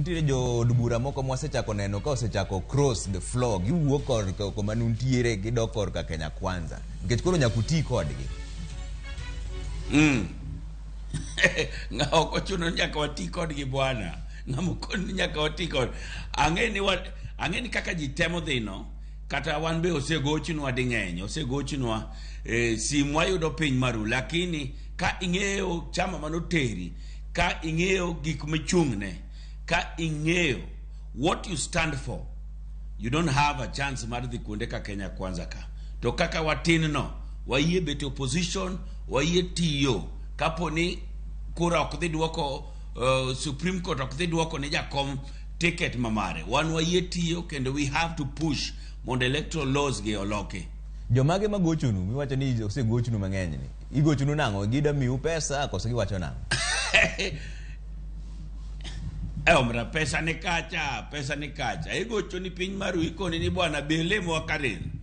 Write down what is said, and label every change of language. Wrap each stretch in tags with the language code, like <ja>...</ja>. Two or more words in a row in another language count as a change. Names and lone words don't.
<luo>nitie jo bura moko mwasechako neno ka osechako</luo> <en>cross the floor</en> <luo>giwuok kor kuma nuntiere gidok kor ka Kenya Kwanza nikech koro nyakuti kodgi. Ng'ao ochuno nyaka wati kodgi bwana. Ng'amukon nyaka wati kod. Ang'eni kaka ji temo dhino kata wan be osegochunwa ding'eny, osegochunwa simu wayudo piny maru, lakini ka ing'eyo chama manoteri, ka ing'eyo gik michung'ne, ka ing'eyo</luo> <en>what you stand for, you don't have a chance</en> <luo>mar dhi kuonde ka Kenya Kwanza ka. To kaka watin no, wayie bet opposition, wayie tiyo, kaponi kura ok dhi duoko, Supreme Court ok dhi duoko ni jakom ticket mamare. Wan wayie tiyo kendo</luo> <en>we have to push</en> <luo>mondo</luo> <en>electoral laws</en> <luo>gi oloke. Jomage magochunu, miwacho ni osegochunu mang'eny ni. Igochunu nang'o? Gida miu pesa koso giwacho nang'o? Omra pesa ni kacha. Igochuni piny maru ikoni ni bwana belemo wakaren.</luo>